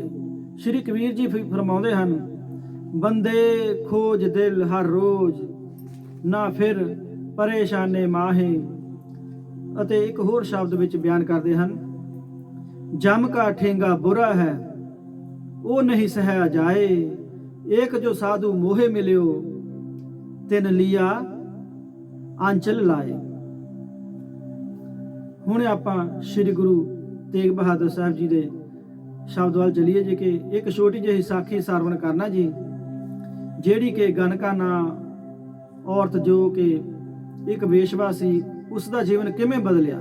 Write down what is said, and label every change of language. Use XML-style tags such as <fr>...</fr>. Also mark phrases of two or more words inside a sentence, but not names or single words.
<pa>ਸ਼੍ਰੀ ਕਬੀਰ ਜੀ ਫਰਮਾਉਂਦੇ ਹਨ, ਬੰਦੇ ਖੋਜ ਦਿਲ ਹਰ ਰੋਜ਼, ਨਾ ਫਿਰ ਪਰੇਸ਼ਾਨੇ ਮਾਹੇ। ਅਤੇ ਇੱਕ ਹੋਰ ਸ਼ਬਦ ਵਿੱਚ ਬਿਆਨ ਕਰਦੇ ਹਨ, ਜਮ ਕਾ ਠੇਂਗਾ ਬੁਰਾ ਹੈ ਉਹ ਨਹੀਂ ਸਹਿਆ ਜਾਏ,</pa> <hi>एक जो साधु मोहे मिलियो तिन लिया आंचल लाए।</hi> <pa>ਹੁਣ ਆਪਾਂ ਸ੍ਰੀ ਗੁਰੂ ਤੇਗ ਬਹਾਦਰ ਸਾਹਿਬ ਜੀ ਦੇ ਸ਼ਬਦ ਵੱਲ ਚਲੀਏ ਜੀ ਕਿ ਇੱਕ ਛੋਟੀ ਜਿਹੀ ਸਾਖੀ ਸਰਵਣ ਕਰਨਾ ਜੀ, ਜਿਹੜੀ ਕਿ ਗਨਕਾ ਨਾਂ ਔਰਤ ਜੋ ਕਿ ਇੱਕ ਵੇਸ਼ਵਾ ਸੀ, ਉਸ ਦਾ ਜੀਵਨ ਕਿਵੇਂ ਬਦਲਿਆ।</pa>